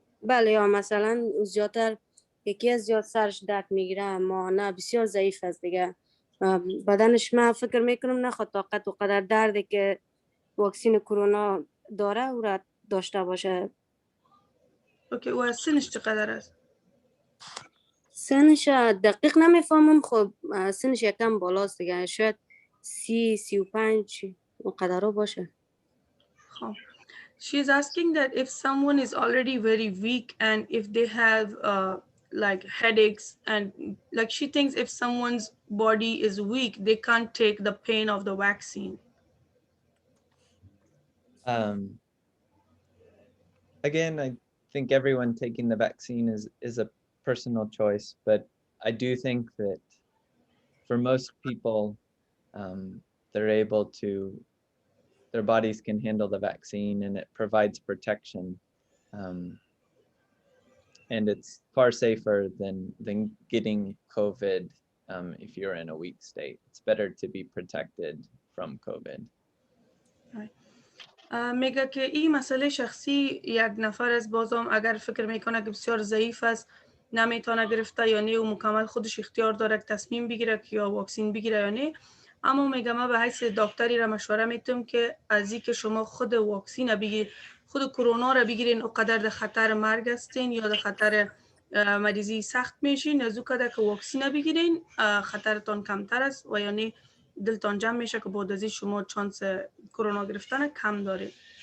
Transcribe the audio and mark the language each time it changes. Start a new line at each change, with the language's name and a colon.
Persian: بله، یا مثلا زیادتر یکی از زیاد سرش درد میگیره اما نه بسیار ضعیف است دیگه بدنش، من فکر میکنم نخواد طاقت و قدر درده که واکسین کرونا داره او را داشته باشه. اوکی، و سنش چقدر است؟ سنش دقیق نمیفهمم. خب سنش یکم بالاست دیگه، شاید 30-35 اونقدر باشه.
English: خب she's asking that if someone is already very weak and if they have like headaches and like she thinks if someone's body is weak they can't take the pain of the vaccine. Again, I think everyone taking the vaccine is a personal choice, but I do think that for most people, they're able to, their bodies can handle the vaccine and it provides protection. And it's far safer than getting COVID if you're in a weak state. It's better to be protected from COVID.
Persian: میگه که این مسئله شخصی یک نفر از بازم اگر فکر میکنه که بسیار ضعیف است نمیتونه گرفته یا نه و مکمل خودش اختیار داره که تصمیم بگیره که یا واکسین بگیره یا نه، اما میگه من به حیث دکتری را مشوره میتونم که از این که شما خود واکسین بگیرید، خود کرونا را بگیرین اونقدر در خطر مرگ هستین یا در خطر مریضی سخت میشین، از او که واکسین بگیرین خطرتان کمتر است و یعنی دلتان جمع میشه که بعد از این شما چانس کرونا گرفتن کم دارید.